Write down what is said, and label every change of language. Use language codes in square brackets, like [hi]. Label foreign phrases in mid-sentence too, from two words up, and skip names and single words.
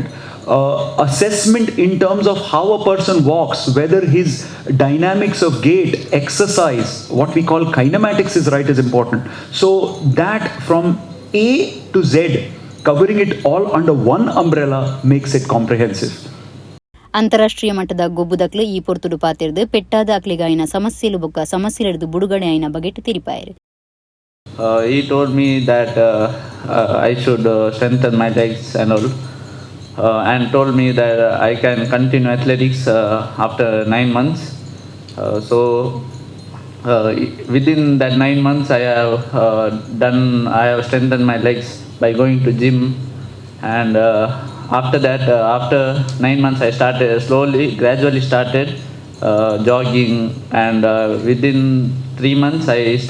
[en] Assessment in terms of how a person walks, whether his dynamics of gait, exercise, what we call kinematics is right, is important. So that from A to Z, covering it all under one umbrella makes it comprehensive. [tcy] ಅಂತಾರಾಷ್ಟ್ರೀಯ ಮಟ್ಟದ ಗೊಬ್ಬುದಕ್ಲು ಈ ಪೊರ್ತುಡು ಪಾತಿರ್ದು ಪೆಟ್ಟಾದ ಅಕ್ಲಿಗಾಯಿನ ಸಮಸ್ಯೆಲು ಬೊಕ್ಕ ಸಮಸ್ಯೆಲೆಡ್ದು ಬುಡುಗಡೆ ಆಯಿನ ಬಗೆಟ್ ತಿರಿಪಾಯರು. [en] He told me that I should strengthen my legs and all, and told me that I can continue athletics after 9 months. So within that 9 months I have strengthened my legs by going to gym, and after that, after 9 months I started gradually started jogging, and within 3 months I